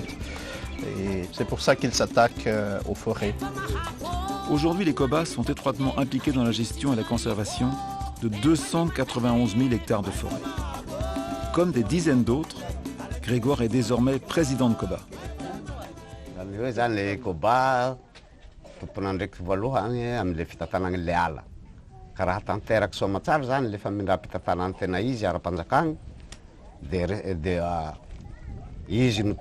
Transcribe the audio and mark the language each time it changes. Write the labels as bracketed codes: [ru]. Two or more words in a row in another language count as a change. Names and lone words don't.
[fr] Et c'est pour ça qu'ils s'attaquent aux forêts. Aujourd'hui, les COBA sont étroitement impliqués dans la gestion et la conservation de 291 000 hectares de forêt. Comme des dizaines d'autres, Grégoire est désormais président de COBA. [mg] Raha tanteraka soa tsara zany lefa mindra-pitantanany tena izy ara-panjakana dia izy no